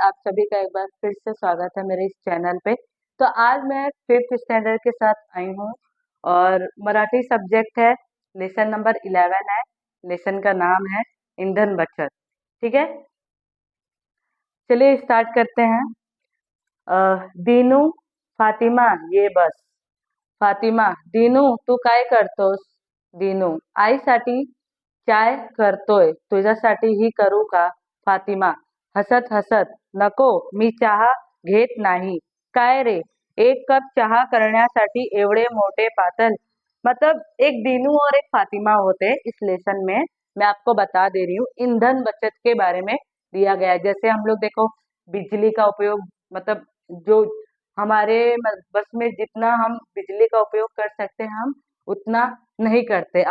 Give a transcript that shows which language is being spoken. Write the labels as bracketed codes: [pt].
[hi] आप सभी का एक बार फिर से स्वागत है मेरे इस चैनल पे। तो आज मैं फिफ्थ स्टैंडर्ड के साथ आई हूँ और मराठी सब्जेक्ट है, लेसन नंबर 11 है। लेसन का नाम है ईंधन बचत। ठीक है, चलिए स्टार्ट करते हैं। [mr] दीनू, फातिमा ये बस। फातिमा, दीनू तू काय करतोस? दीनू, आईसाठी चाय करतोय, तुझ्यासाठी ही करू का? फातिमा हसत हसत, नको मी चहा घेत नाही. काय रे, एक कप चहा करण्यासाठी एवढे मोठे पातल? [hi] मतलब एक दीनू और एक फातिमा होते इस लेसन में। मैं आपको बता दे रही हूँ, ईंधन बचत के बारे में दिया गया है। जैसे हम लोग देखो, बिजली का उपयोग, मतलब जो हमारे बस में जितना हम बिजली का उपयोग कर सकते हैं, हम उतना नहीं करते।